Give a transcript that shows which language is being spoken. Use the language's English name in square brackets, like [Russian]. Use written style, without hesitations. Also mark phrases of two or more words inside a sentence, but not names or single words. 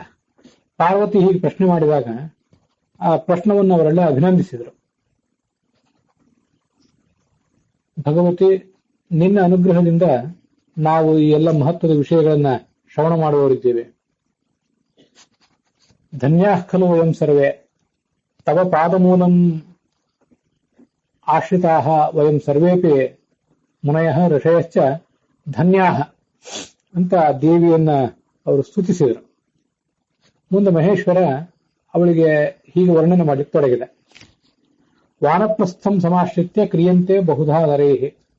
[Kannada] ಪಾರ್ವತಿ ಹೀಗೆ ಪ್ರಶ್ನೆ ಮಾಡಿದಾಗ ಆ ಪ್ರಶ್ನವನ್ನು ಅವರೆಲ್ಲ ಅಭಿನಂದಿಸಿದರು. ಭಗವತಿ, ನಿನ್ನ ಅನುಗ್ರಹದಿಂದ ನಾವು ಈ ಎಲ್ಲ ಮಹತ್ವದ ವಿಷಯಗಳನ್ನ ಶ್ರವಣ ಮಾಡುವವರಿದ್ದೇವೆ. [Sanskrit] ಧನ್ಯಾಃ ಖಲು ವಯಂ ಸರ್ವೇ ತವ ಪಾದಮೂಲಂ ಆಶ್ರಿತಾಃ ವಯಂ ಸರ್ವೇಪಿ ಮುನಯಃ ಋಷಯಶ್ಚ ಧನ್ಯಾಃ [Kannada] ಅಂತ ದೇವಿಯನ್ನ ಅವರು ಸ್ತುತಿಸಿದರು. ಮುಂದೆ ಮಹೇಶ್ವರ ಅವಳಿಗೆ ಹೀಗೆ ವರ್ಣನೆ ಮಾಡಿ ತೊಡಗಿದೆ. [Sanskrit] ವಾನಪ್ರಸ್ಥಂ ಸಮಾಶ್ರಿತ್ಯ ಕ್ರಿಯಂತೆ ಬಹುಧಾ ನರೈಹಿ.